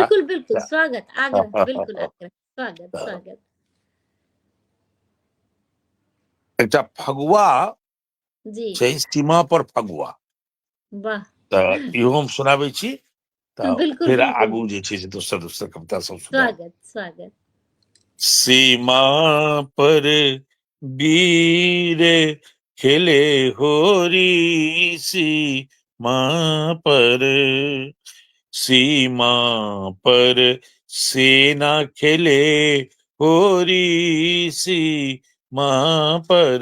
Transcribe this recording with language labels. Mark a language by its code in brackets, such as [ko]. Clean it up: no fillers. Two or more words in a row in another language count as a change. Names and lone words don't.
[mai] बिल्कुल बिल्कुल स्वागत आग्रह बिल्कुल आग्रह स्वागत स्वागत एकटा फगुआ जी छै, सीमा पर फगुआ। वाह तऽ इहो हम सुनाबै छी। तऽ बिल्कुल फेर बिल्कुल आगू जे छै से दोसर दोसर कविता सब सुनायब। स्वागत स्वागत सीमा पर वीर खेले होरी, सीमा पर, सीमा पर सेना खेले होरी, सीमा पर,